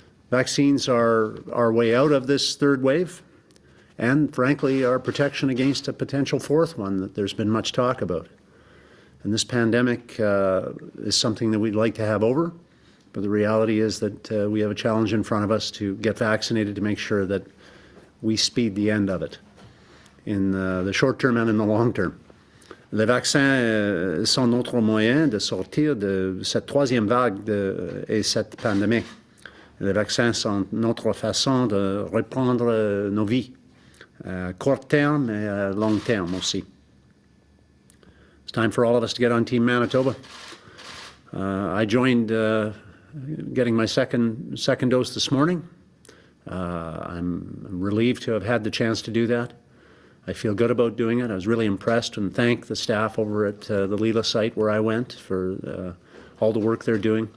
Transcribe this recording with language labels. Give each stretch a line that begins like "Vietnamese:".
English: Vaccines are our way out of this third wave, and frankly, our protection against a potential fourth one that there's been much talk about. And this pandemic is something that we'd like to have over, but the reality is that we have a challenge in front of us to get vaccinated to make sure that we speed the end of it in the short term and in the long term.
French: Les vaccins sont notre moyen de sortir de cette troisième vague et cette pandémie. Les vaccins sont notre façon de reprendre nos vies, à court terme et à long terme aussi.
English: It's time for all of us to get on Team Manitoba. I joined getting my second dose this morning. I'm relieved to have had the chance to do that. I feel good about doing it. I was really impressed and thank the staff over at the Leela site where I went for all the work they're doing.